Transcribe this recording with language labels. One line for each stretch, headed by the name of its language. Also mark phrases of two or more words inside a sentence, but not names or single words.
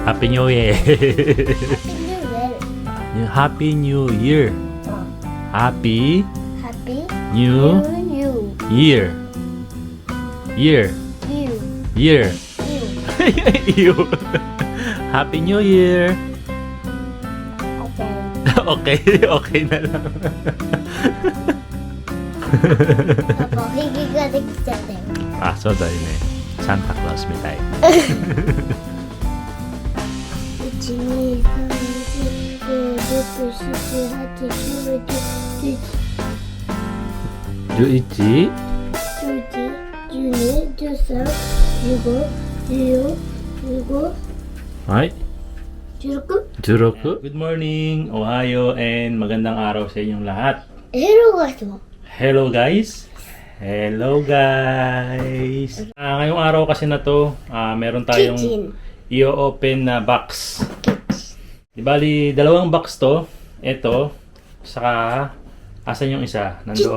Japanese: ハッピーニューイヤー。ハッピーニューイヤー。ハッピーニューイヤー。ハッピーハッピーニューニューイヤー。イヤー。イヤー。You.
English: Happy New Year.
Filipino: Okay, okay na lang.
Japanese: パパ、おひげができちゃったよ。あ、そうだよね。サンタクロースみたい。 1、2、3、4、5、6、7、8、9、10、 11? 11、12、13、15、14、15、はい。 16? 16?
English: Good morning,
Filipino: Ohayo, and magandang araw sa inyong lahat.
English: Hello guys mo. Hello guys. Hello guys.
Filipino: Ngayong araw kasi na to, meron tayong Kitchen. i-open na box. Di bali, dalawang box to. Ito, saka asan yung isa? Nandoon.